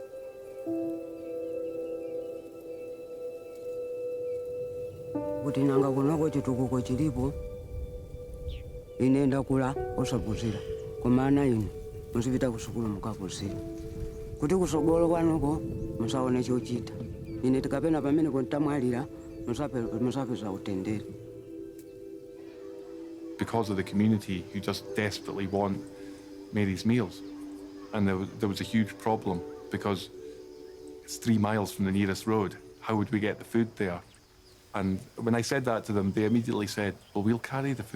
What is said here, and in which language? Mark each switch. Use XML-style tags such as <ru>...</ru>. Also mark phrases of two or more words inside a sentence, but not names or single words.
<ny>Kuti nanga kunoko chitukuko chilipo ine ndakula osaphunzira, koma ana inu muzipita kusukulu mukaphunzira kuti kusogolo kwanoko musaone chochita. Ine tikapena pamene kontamwalira musapeza utendere.</ny> <en>Because of the community who just desperately want Mary's meals. And there was a huge problem because it's 3 miles from the nearest road. How would we get the food there? And when I said that to them, they immediately said, well, we'll carry the food.</en>